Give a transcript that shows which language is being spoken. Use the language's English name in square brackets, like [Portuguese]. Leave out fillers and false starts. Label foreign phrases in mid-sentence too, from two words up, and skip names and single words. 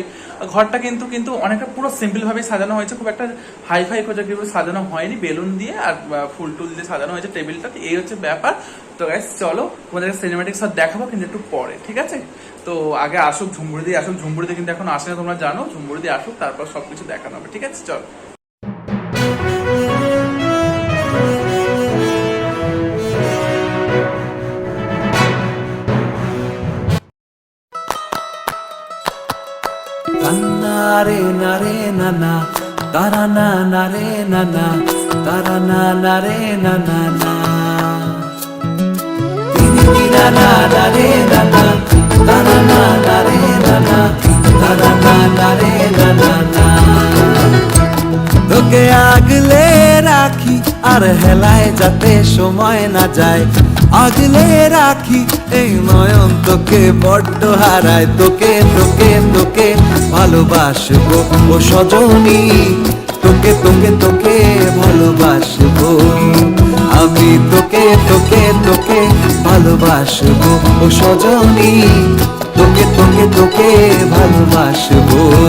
[Bangla] ঘরটা কিন্তু অনেকটা পুরো সিম্পল ভাবে সাজানো হয়েছে, খুব একটা হাইফাই করে সাজানো হয়নি, বেলুন দিয়ে আর ফুল টুল দিয়ে সাজানো হয়েছে টেবিলটা, এই হচ্ছে ব্যাপার। তো গাইস চলো তোমাদের [English] cinematic shot [Bangla] দেখাবো, কিন্তু একটু পরে, ঠিক আছে। তো আগে আসুক ঝুমবুড়ি দিয়ে, আসুক ঝুমবুড়ি দিয়ে কিন্তু এখন আসে না, তোমরা জানো, ঝুমবুড়ি দিয়ে আসুক, তারপর সবকিছু দেখানো হবে, ঠিক আছে, চলো। Nare nare nana, tara na nare nana, tara na nare nana na. Tiri na na nare nana, tara na nare nana, tara na nare nana na. তোকে আগলে রাখি আর হেলায় যাতে সময় না যায়, আগলে রাখি এই নয়ন তোকে বড্ড হারায়, তোকে তোকে তোকে ভালোবাসবো ও সজনী, তোকে তোকে তোকে ভালোবাসবো আমি, তোকে তোকে তোকে ভালোবাসবো ও সজনী, তোকে তোকে তোকে ভালোবাসবো।